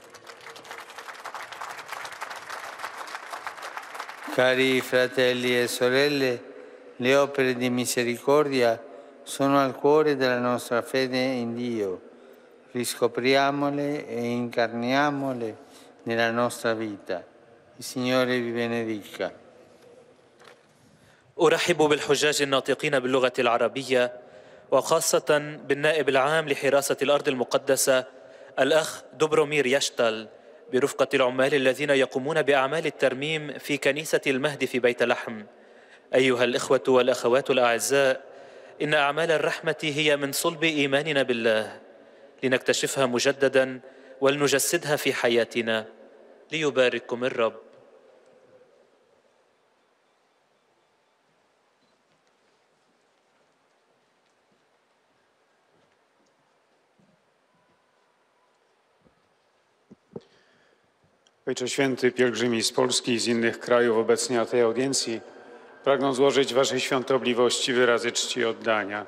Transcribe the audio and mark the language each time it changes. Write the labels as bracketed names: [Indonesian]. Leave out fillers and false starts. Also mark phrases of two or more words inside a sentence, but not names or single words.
[Italian] Cari fratelli e sorelle, le opere di misericordia sono al cuore della nostra fede in Dio. Riscopriamole e incarniamole nella nostra vita. Il Signore vi benedica. [Arabic] أرحب بالحجاج الناطقين باللغة العربية، وخاصة بالنائب العام لحراسة الأرض المقدسة الأخ دوبرومير يشتل، برفقة العمال الذين يقومون بأعمال الترميم في كنيسة المهد في بيت لحم. أيها الإخوة والأخوات الأعزاء، إن أعمال الرحمة هي من صلب إيماننا بالله، لنكتشفها مجددا ولنجسدها في حياتنا. ليبارككم الرب. [Polish] Ojcze Święty, pielgrzymi z Polski i z innych krajów obecnie na tej audiencji pragną złożyć Waszej świątobliwości wyrazy czci i oddania.